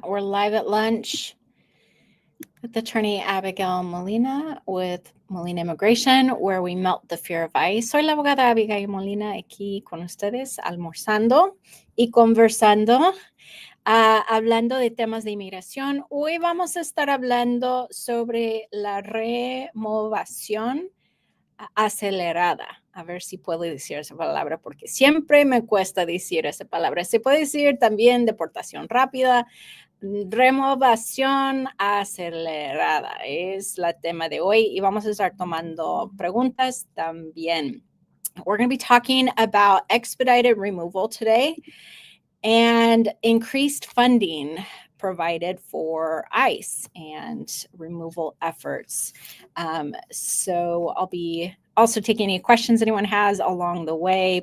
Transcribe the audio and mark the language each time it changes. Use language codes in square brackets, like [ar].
[en] We're live at lunch with attorney Abigail Molina with Molina Immigration, where we melt the fear of ICE. [es] Soy la abogada Abigail Molina aquí con ustedes, almorzando y conversando, hablando de temas de inmigración. Hoy vamos a estar hablando sobre la removación acelerada. A ver si puedo decir esa palabra, porque siempre me cuesta decir esa palabra. Se puede decir también deportación rápida. Removación acelerada es la tema de hoy y vamos a estar tomando preguntas también. [en] We're going to be talking about expedited removal today and increased funding provided for ICE and removal efforts. So I'll be also taking any questions anyone has along the way.